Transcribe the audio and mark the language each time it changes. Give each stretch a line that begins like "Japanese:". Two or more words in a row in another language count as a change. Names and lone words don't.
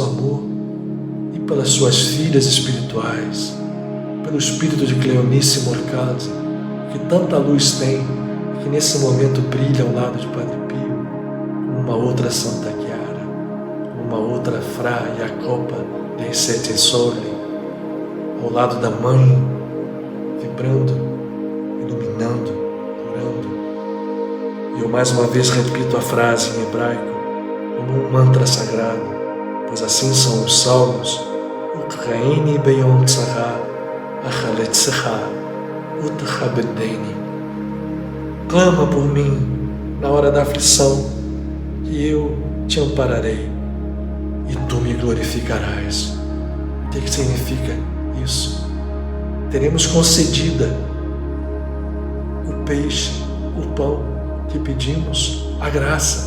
Portuguese: amor e pelas suas filhas espirituais, pelo espírito de Cleonice Morcalzi, que tanta luz tem e que nesse momento brilha ao lado de Padre Pio, como uma outra Santa Chiara, como uma outra Fra Jacopa dei Sette Soli, ao lado da Mãe, vibrando, iluminando, curando. E eu mais uma vez repito a frase em hebraico como um mantra sagrado, pois assim são os salmos:
Hebrew: וּקְרָאֵנִי בְּיוֹם צָרָה אֲחַלֶּצְךָ וּתְכַבְּדֵנִי.
Portuguese: Clama por mim na hora da aflição, que eu te ampararei e tu me glorificarás. O que significa isso? Teremos concedida o peixe, o pão que pedimos, a graça.